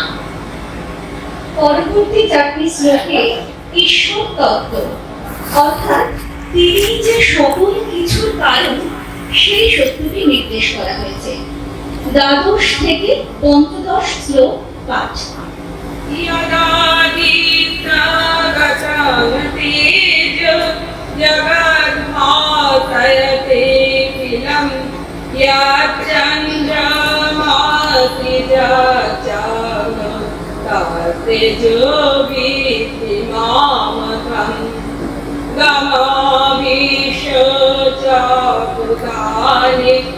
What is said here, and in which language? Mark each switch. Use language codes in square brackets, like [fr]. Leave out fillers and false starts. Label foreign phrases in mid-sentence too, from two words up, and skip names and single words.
[bn] পরবর্তী 4টি শ্লোকে ঈশ্বর তত্ত্ব অর্থাৎ তিনি যে সকল কিছুর কারণ সেই সত্যটি নির্দেশ করা হয়েছে। দ্বাদশ থেকে পঞ্চদশ শ্লোক পাঠ। [sa] यदादित्यगतं तेजो जगद्भासयते किलं यच्चन्द्रमासि यच्चाग्नौ तत्तेजो विद्धिमामकम् गमाविशो च भूतानि